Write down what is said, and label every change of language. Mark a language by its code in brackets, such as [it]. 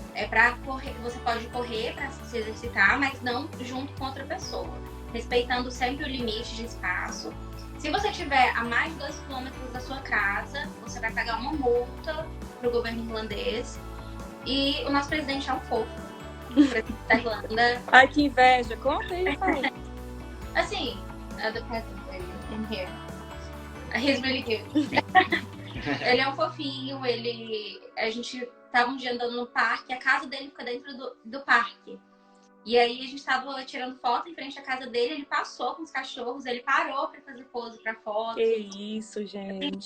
[pt] É pra correr, você pode correr pra se exercitar, mas não junto com outra pessoa. Respeitando sempre o limite de espaço. Se você tiver a mais de 2 km da sua casa, você vai pagar uma multa pro governo irlandês. E o nosso presidente é um fofo. O presidente da Irlanda. Ai, que inveja. Conta aí, fala. [en] Assim, the president in here. He's really cute. [pt] Ele é um fofinho, a gente tava um dia andando no parque, a casa dele fica dentro do parque. E aí a gente tava tirando foto em frente à casa dele, ele passou com os cachorros, ele parou pra fazer pose pra foto. Que isso, gente.